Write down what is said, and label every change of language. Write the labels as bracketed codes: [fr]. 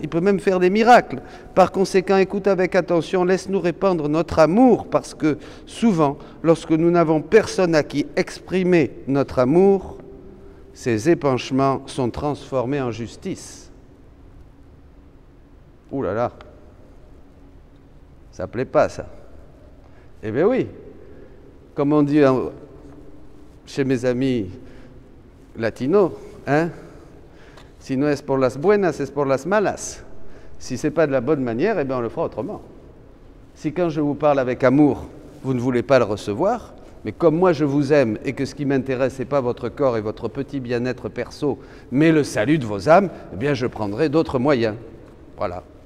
[fr] Il peut même faire des miracles. Par conséquent, écoute avec attention, laisse-nous répandre notre amour, parce que souvent, lorsque nous n'avons personne à qui exprimer notre amour, ces épanchements sont transformés en justice. Ouh là là, ça ne plaît pas ça. Eh bien oui, comme on dit chez mes amis latinos, hein, [es] si no es por las buenas, es por las malas. [fr] Si ce n'est pas de la bonne manière, eh bien on le fera autrement. Si quand je vous parle avec amour, vous ne voulez pas le recevoir, mais comme moi je vous aime et que ce qui m'intéresse, ce n'est pas votre corps et votre petit bien-être perso, mais le salut de vos âmes, eh bien je prendrai d'autres moyens. Voilà.